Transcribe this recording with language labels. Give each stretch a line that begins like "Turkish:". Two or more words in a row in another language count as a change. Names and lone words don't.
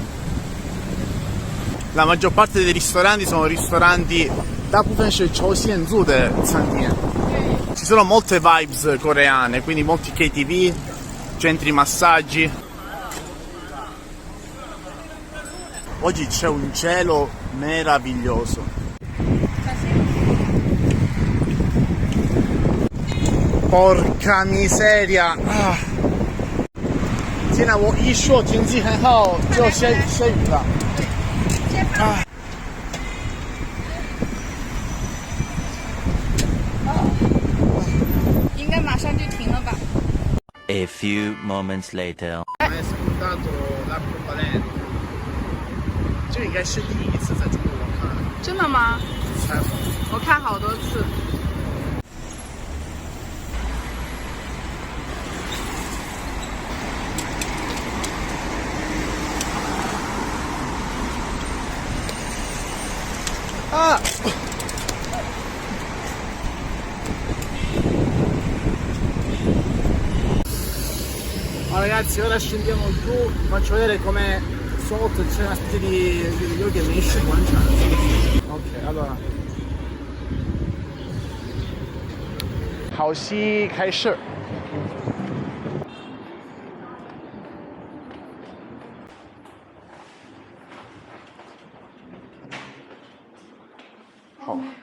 Italian: La maggior parte dei ristoranti sono ristoranti da ci sono molte vibes coreane, quindi molti KTV, centri massaggi. Oggi c'è un cielo meraviglioso. Porca miseria!
Chinese: 现在我一说天气很好，就下雨了。应该马上就停了吧。
English: A few moments later.
Italian: 没 spuntato l'arcobaleno，
Chinese: 这应该是第一次在中国看。真的吗？彩虹。我看好多次。 Ah!
Italian: Ragazzi, ora scendiamo giù, vi faccio vedere come sotto c'è una specie di
English: yoga mission.
Italian: Ok, allora
Chinese: 好戏开始。好。